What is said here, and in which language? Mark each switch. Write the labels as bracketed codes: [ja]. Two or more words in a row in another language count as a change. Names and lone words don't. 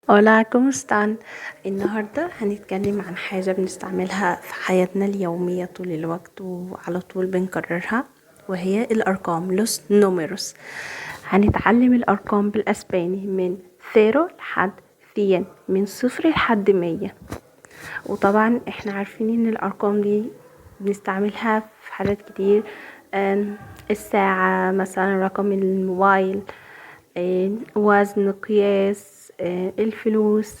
[es] Hola, ¿cómo están؟ [ar] النهاردة هنتكلم عن حاجة بنستعملها في حياتنا اليومية طول الوقت وعلى طول بنكررها، وهي الأرقام [es] los números. [ar] هنتعلم الأرقام بالأسباني من 0 لحد 100، من 0 لحد 100. وطبعا احنا عارفين ان الأرقام دي بنستعملها في حاجات كتير. الساعة مثلا، رقم الموبايل، وزن، قياس، الفلوس.